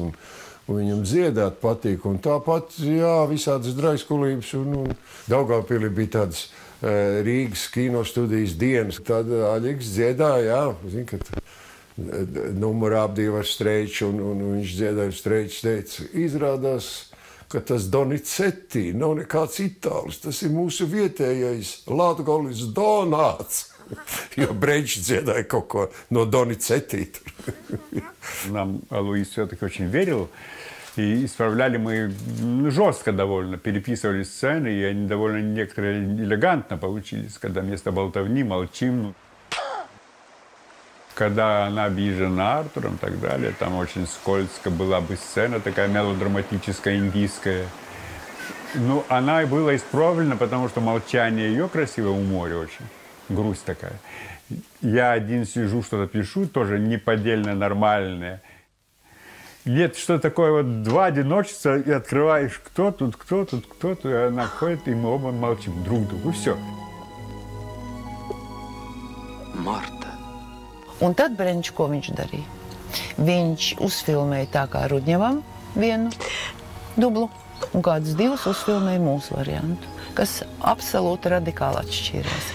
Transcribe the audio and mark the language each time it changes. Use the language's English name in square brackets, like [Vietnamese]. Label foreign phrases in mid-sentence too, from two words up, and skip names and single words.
[Latvian] Un Viņam dziedāt patīk, un tāpat, jā, visādas draiskulības, un Daugavpilī bija tādas Rīgas kinostudijas dienas, tad Aļiks dziedāja, jā, zin, kad numurā apdīva ar Streiču, un viņš dziedāja Streičs, teica, izrādās, ka tas Donizetti nav nekāds itālis, tas ir mūsu vietējais Latgolis Donāts. Jo Бренч dziedāja kaut ko no Donizetti. [Russian] Нам Луис все-таки очень верил, и исправляли мы жестко довольно, переписывали сцены, и они довольно некоторые элегантно получились, когда вместо болтовни молчим. Когда она обижена Артуром и так далее, там очень скользко была бы сцена, такая мелодраматическая, индийская. Ну, она была исправлена, потому что молчание ее красивое у моря очень. Грусть такая. Я один сижу, что-то пишу, тоже неподдельно нормальное. Нет, что такое вот два одиночества, и открываешь, кто тут, и она ходит, и мы оба молчим друг другу, и все. Marta. [Latvian] Un tad Brenčs, ko viņš darīja? Viņš uzfilmēja tā kā Rudņevam vienu dublu, un kādus divus uzfilmēja mūsu variantu, kas absolūti radikāli atšķīrās.